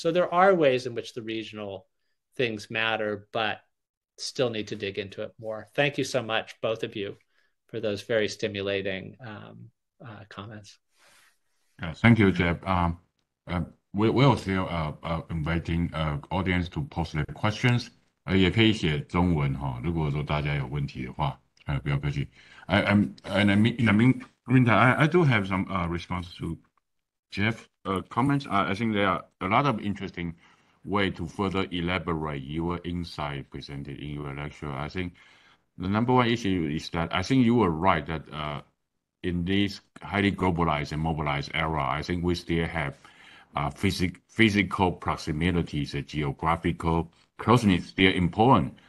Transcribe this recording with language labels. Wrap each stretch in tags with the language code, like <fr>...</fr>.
<en>So there are ways in which the regional things matter, but still need to dig into it more. Thank you so much, both of you, for those very stimulating comments. Thank you, Jeff. We will still inviting audience to post their questions.</en> <zh>也可以写中文哈，如果说大家有问题的话，不要客气。</zh> <en>In the meantime, I do have some response to Jeff's comments. I think there are a lot of interesting way to further elaborate your insight presented in your lecture. I think the number one issue is that I think you were right that in this highly globalized and mobilized era, I think we still have physical proximities, geographical closeness still important.</en>